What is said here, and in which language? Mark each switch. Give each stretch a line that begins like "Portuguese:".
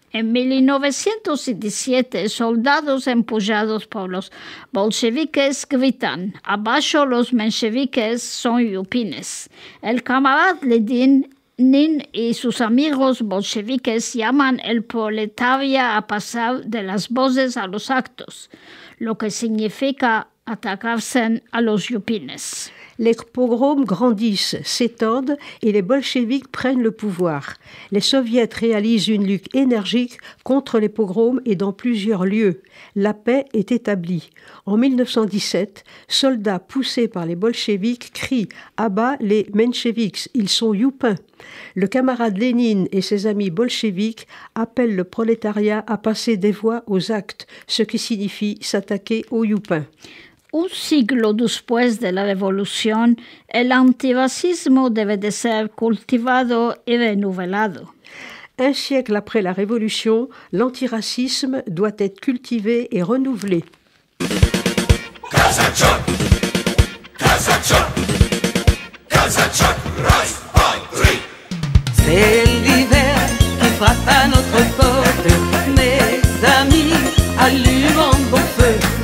Spanish: En 1917, soldados empujados por los bolcheviques gritan: «Abajo los mencheviques, son yupines». El camarada Lenin y sus amigos bolcheviques llaman el proletaria a pasar de las voces a los actos, lo que significa atacarse a los yupines.
French: Les pogroms grandissent, s'étendent et les bolcheviks prennent le pouvoir. Les soviets réalisent une lutte énergique contre les pogroms et dans plusieurs lieux. La paix est établie. En 1917, soldats poussés par les bolcheviks crient « À bas les mencheviks, ils sont youpins ». Le camarade Lénine et ses amis bolcheviks appellent le prolétariat à passer des voix aux actes, ce qui signifie s'attaquer aux youpins.
Spanish: Un siglo después de la revolución, el antirracismo debe de ser cultivado y renovado.
French: Un siècle après la Révolution, l'antiracisme doit être cultivé et renouvelé. Kazachok, Kazachok, Kazachok, rise, fight, three. C'est l'hiver qui frappe à notre porte, mes amis, allumons bon feu.